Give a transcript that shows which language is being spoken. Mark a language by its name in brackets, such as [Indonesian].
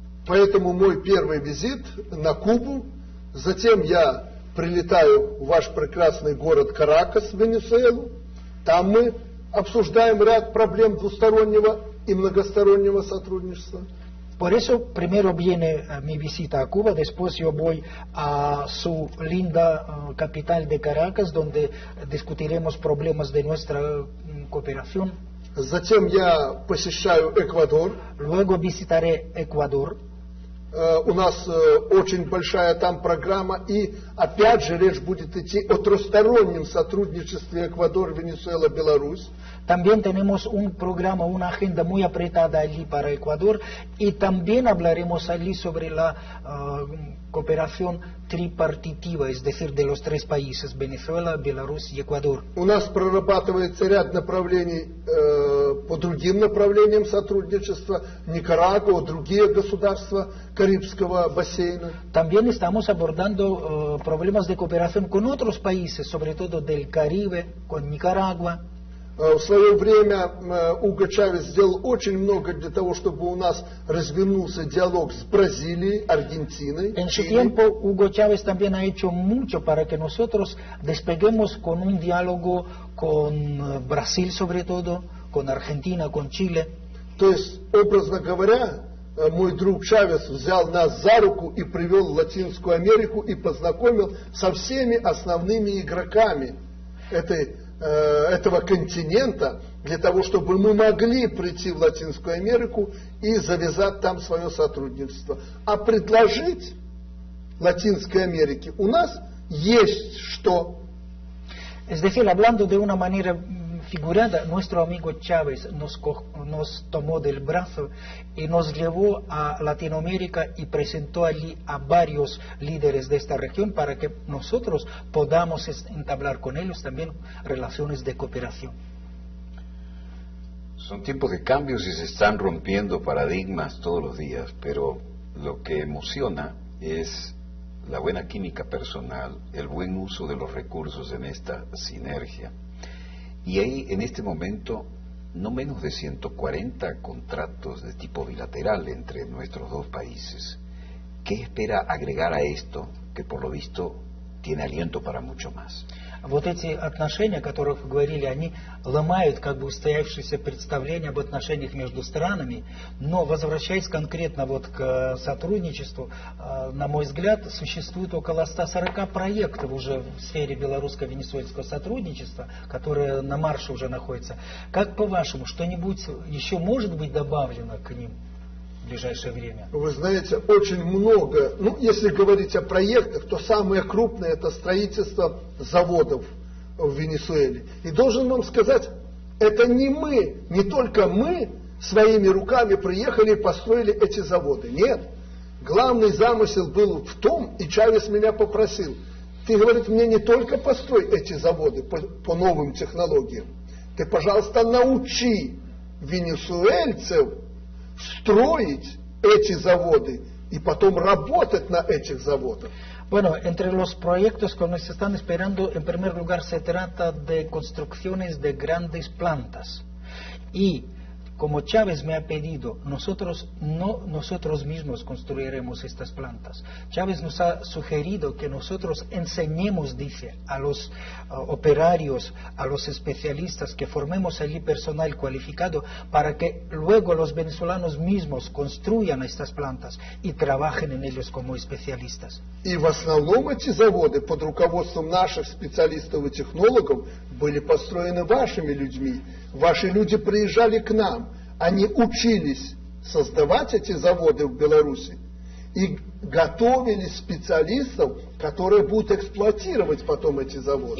[Russian] Поэтому мой первый визит на Кубу, затем я прилетаю в ваш прекрасный город Каракас, Венесуэлу. Там мы обсуждаем ряд проблем двустороннего и многостороннего сотрудничества. [Spanish] Por eso primero viene mi visita a Cuba, después yo voy a su linda capital de Caracas, donde discutiremos problemas de nuestra cooperación. [Russian] Затем я посещаю Эквадор. [Spanish] Luego visitaré Ecuador. [Russian] У нас очень большая там программа, и опять же речь будет идти о трехстороннем сотрудничестве Эквадор, Венесуэла, Беларусь. [Spanish] También tenemos un programa, una agenda muy apretada allí para Ecuador, y también hablaremos allí sobre la cooperación tripartitiva, es decir, de los tres países, Venezuela, Беларусь y Ecuador. [Russian] У нас прорабатывается ряд направлений по другим направлениям сотрудничества, Никарагуа, другие государства Карибского бассейна. [Spanish] También estamos abordando problemas de cooperación con otros países, sobre todo del Caribe, con Nicaragua. [Russian] В свое время Уго Чавес сделал очень много для того, чтобы у нас развернулся диалог с Бразилией, Аргентиной. [Spanish] En su tiempo, Hugo Chávez también ha hecho mucho para que nosotros despeguemos con un diálogo con Brasil, sobre todo, con Argentina, con Chile. [Russian] То есть, образно говоря, мой друг Чавес взял нас за руку и привел в Латинскую Америку и познакомил со всеми основными игроками этого континента, для того, чтобы мы могли прийти в Латинскую Америку и завязать там свое сотрудничество. А предложить Латинской Америке у нас есть что. [Spanish] Es decir, hablando de una manera figurada, nuestro amigo Chávez nos tomó del brazo y nos llevó a Latinoamérica y presentó allí a varios líderes de esta región para que nosotros podamos entablar con ellos también relaciones de cooperación. Son tiempos de cambios y se están rompiendo paradigmas todos los días, pero lo que emociona es la buena química personal, el buen uso de los recursos en esta sinergia. Y hay en este momento no menos de 140 contratos de tipo bilateral entre nuestros dos países. ¿Qué espera agregar a esto, que por lo visto tiene aliento para mucho más? [Russian] Вот эти отношения, о которых вы говорили, они ломают как бы устоявшиеся представления об отношениях между странами, но возвращаясь конкретно вот к сотрудничеству, на мой взгляд, существует около 140 проектов уже в сфере белорусско-венесуэльского сотрудничества, которые на марше уже находятся. Как по-вашему, что-нибудь еще может быть добавлено к ним в ближайшее время? Вы знаете, очень много, если говорить о проектах, то самое крупное это строительство заводов в Венесуэле. И должен вам сказать, это не только мы своими руками приехали и построили эти заводы. Нет. Главный замысел был в том, и Чавес меня попросил, ты, говорит, мне не только построй эти заводы по новым технологиям, ты, пожалуйста, научи венесуэльцев строить эти заводы y потом работать на этих заводах. [Spanish] Bueno, entre los proyectos que nos están esperando, en primer lugar se trata de construcciones de grandes plantas. Y como Chávez me ha pedido, nosotros mismos construiremos estas plantas. Chávez nos ha sugerido que nosotros enseñemos, dice, a los operarios, a los especialistas, que formemos allí personal cualificado para que luego los venezolanos mismos construyan estas plantas y trabajen en ellos como especialistas. [Russian] И в основном эти заводы под руководством наших специалистов и технологов были построены вашими людьми. Ваши люди приезжали к нам, они учились создавать эти заводы в Беларуси и готовили специалистов, которые будут эксплуатировать потом эти заводы.